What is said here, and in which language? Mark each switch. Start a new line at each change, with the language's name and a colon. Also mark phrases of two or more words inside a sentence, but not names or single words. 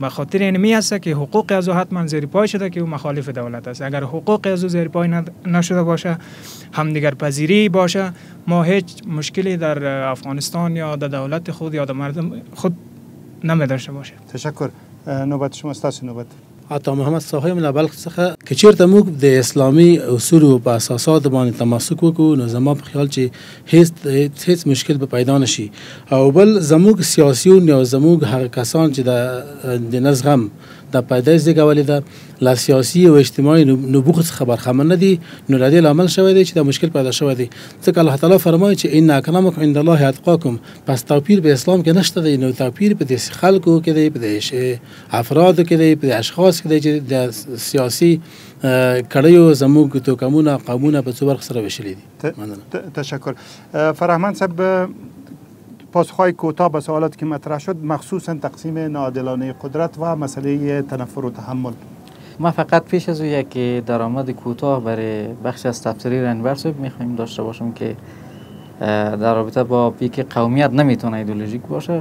Persian: به خاطر اینمی است که حقوق از او حتما زیر پای شده که او مخالف دولت است. اگر حقوق از او زیر پای نشده باشه همدیگر پذیری باشه ما هیچ مشکلی در افغانستان یا در دولت خود یا در مردم خود نمی داشته باشه. تشکر. نوبت شما است. نوبت
Pashto: عطا محمد صاحب من بلخ څخه که چیرته موږ د اسلامي اصولو په اساسات باندې تمسک وکړو نو زما په خیال چې هیڅ مشکل به پیدا نشي. او بل زموږ سیاسیون یا زموږ هغه کسان چې د نزغم د پیدایش زیږولې ده له سیاسي او اجتماعي نبوغ څخه برخمن نه دي نو له دې لامل شوی دی چې د مشکل پیدا شوی دی. ځکه الله تعالی فرمایي چې
Arabic: ان اکرمکم عند الله اتقاکم.
Pashto: پس توپیر په اسلام کې نشته دی. نو توپیر په دې خلکو کې دی، په افرادو کې دی، په اشخاص کې دی چې د سیاسي کړیو زموږ توکمونه قومونه په څو برخه سره وشلي دي. تشکر.
Persian: فرهمند صاحب پاسخهای کوتاه به سوالاتی که مطرح شد مخصوصا تقسیم ناعادلانه قدرت و مسئله تنفر و تحمل. ما فقط پیش از یک درآمد کوتاه برای بخش از تفسیری انور صاحب میخوایم داشته باشم که در رابطه با اینکه قومیت نمیتونه ایدئولوژیک باشه.